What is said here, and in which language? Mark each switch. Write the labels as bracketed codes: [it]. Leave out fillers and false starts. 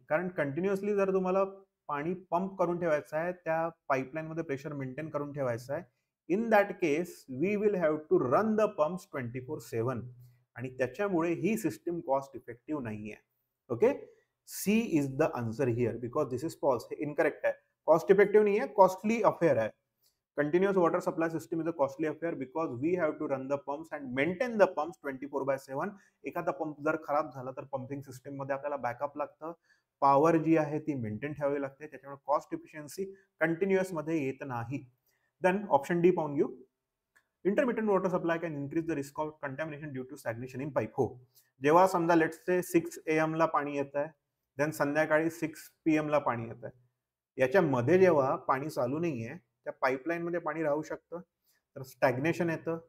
[mr] कारण कंटिन्युअसली जर तुम्हाला पाणी पंप करून ठेवायचं आहे, त्या पाईपलाईन मध्ये प्रेशर मेंटेन करून ठेवायचं आहे, [en] in that case we will have to run the pumps 24/7 [mr] आणि त्याच्यामुळे ही सिस्टीम कॉस्ट इफेक्टिव्ह नाही आहे. [en] Okay, C is the answer here because this is false. [mr] हे इनकरेक्ट आहे. कॉस्ट इफेक्टिव्ह नाही आहे, कॉस्टली अफेअर आहे. [en] Continuous water supply system is a costly affair because we have to run the pumps and maintain the pumps 24/7. [mr] एखादा pump जर खराब झाला तर पंपिंग सिस्टम मध्ये आपल्याला बॅकअप लागतं, पॉवर जी आहे ती मेंटेन ठेवावी लागते, त्याच्यामुळे कॉस्ट इफिशियन्सी कंटिन्युअस मध्ये येत नाही. देन ऑप्शन डी पाहून घेऊ. [en] Intermittent water supply can increase the risk of contamination due to stagnation in pipe. [mr] हो, जेव्हा समजा लेट्स से 6 AM ला पाणी येत आहे, देन संध्याकाळी 6 PM ला पाणी येत आहे, याच्यामध्ये जेव्हा पाणी चालू नाहीये त्या पाईपलाईन मध्ये पाणी राहू शकतं, तर स्टॅग्नेशन येतं.